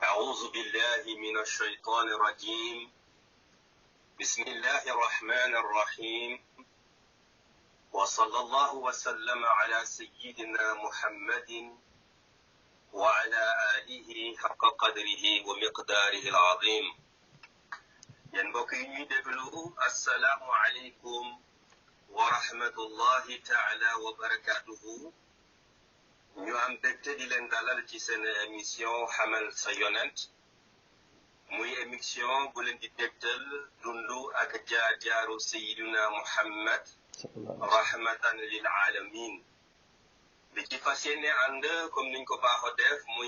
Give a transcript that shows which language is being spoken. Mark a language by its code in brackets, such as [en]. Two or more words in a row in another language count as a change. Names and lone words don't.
[ar] أعوذ بالله من الشيطان الرجيم بسم الله الرحمن الرحيم وصلى الله وسلم على سيدنا محمد وعلى آله حق قدره ومقداره العظيم ينبغي دبلو السلام عليكم ورحمة الله تعالى وبركاته [wo] ñu am bégte di leen dalal ci seen émission xamal sa yonent muy émission bu leen di dégtal dundu ak jaar-jaaru sayiduna Muhammad [ar] رحمة للعالمين [wo] bi ci fas yéene ànd comme niñ ko baaxoo def muy